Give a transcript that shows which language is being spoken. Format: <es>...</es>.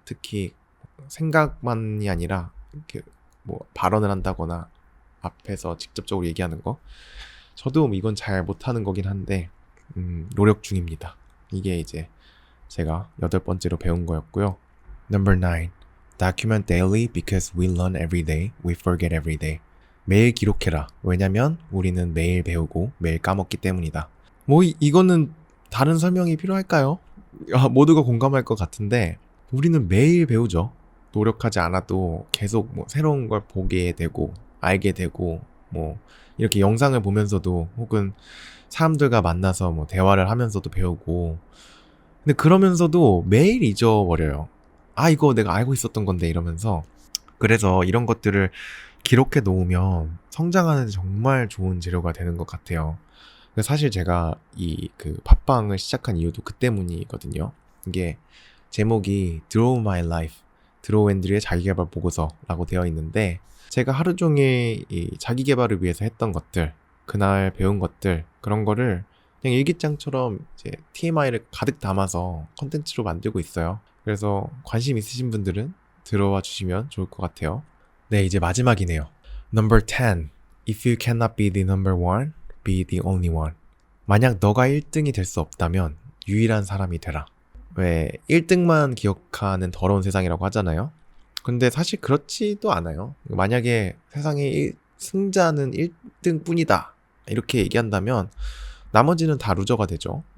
<ko>특히 생각만이 아니라 이렇게 발언을 한다거나 앞에서 직접적으로 얘기하는 거. 저도 이건 잘 못하는 거긴 한데 노력 중입니다. 이게 이제 제가 8번째로 배운 거였고요.</ko> <en>Number 9. Document daily because we learn every day, we forget every day.</en> <ko>매일 기록해라. 왜냐면 우리는 매일 배우고 매일 까먹기 때문이다. 이거는 다른 설명이 필요할까요? 모두가 공감할 것 같은데 우리는 매일 배우죠. 노력하지 않아도 계속 새로운 걸 보게 되고 알게 되고 이렇게 영상을 보면서도 혹은 사람들과 만나서 대화를 하면서도 배우고 근데 그러면서도 매일 잊어버려요. 이거 내가 알고 있었던 건데 이러면서 그래서 이런 것들을 기록해 놓으면 성장하는 데 정말 좋은 재료가 되는 것 같아요. 사실 제가 이 그 팟빵을 시작한 이유도 그 때문이거든요. 이게 제목이 Draw My Life, 드로우 앤드류의 자기계발 보고서라고 되어 있는데, 제가 하루 종일 이 자기계발을 위해서 했던 것들, 그날 배운 것들, 그런 거를 그냥 일기장처럼 이제 TMI를 가득 담아서 컨텐츠로 만들고 있어요. 그래서 관심 있으신 분들은 들어와 주시면 좋을 것 같아요. 네, 이제 마지막이네요.</ko> <en>Number 10. If you cannot be the number one, be the only one.</en> <ko>만약 너가 1등이 될 수 없다면 유일한 사람이 되라. 왜 1등만 기억하는 더러운 세상이라고 하잖아요. 근데 사실 그렇지도 않아요. 만약에 세상에 승자는 1등 뿐이다 이렇게 얘기한다면 나머지는 다 루저가 되죠.</ko>